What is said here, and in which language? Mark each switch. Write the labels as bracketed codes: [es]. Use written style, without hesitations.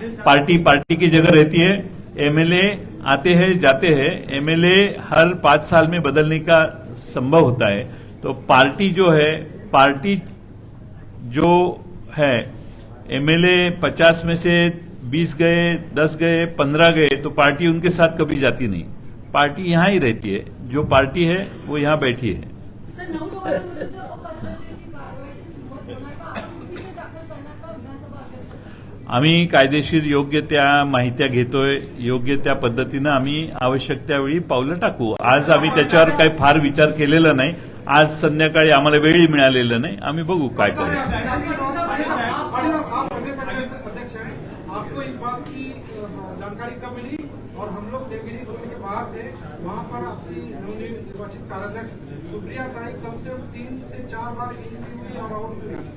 [hi] Party की जगह रहती है। एमएलए आते हैं जाते हैं, एमएलए हर 5 साल में बदलने का संभव होता है। तो पार्टी जो है एमएलए 50 में से 20 गए, 10 गए, 15 गए, तो पार्टी उनके साथ कभी जाती नहीं। पार्टी यहां ही रहती है, जो पार्टी है वो यहां बैठी है। [mr] सर 9 नोव्हेंबरमध्ये जो अपात्रतेची कारवाईची सुरुवात होणार का, आपण पिटिशन दाखल करणार का विधानसभा अध्यक्ष? आम्ही कायदेशीर योग्य त्या माहित्या घेतोय, योग्य त्या पद्धतीनं आम्ही आवश्यक त्यावेळी पावलं टाकू. आज आम्ही त्याच्यावर काही फार विचार केलेला नाही. आज संध्याकाळी आम्हाला वेळही मिळालेला नाही. आम्ही बघू काय करू. [hi] अध्यक्ष हैं, आपको इस बात की जानकारी कब मिली? और हम लोग देवगिरी भवन के बाहर थे, वहाँ पर आपकी नवनिर्वाचित कार्याध्यक्ष सुप्रिया ताई कम से कम 3 से 4 बार इंटरव्यू हुई और आउट हुई.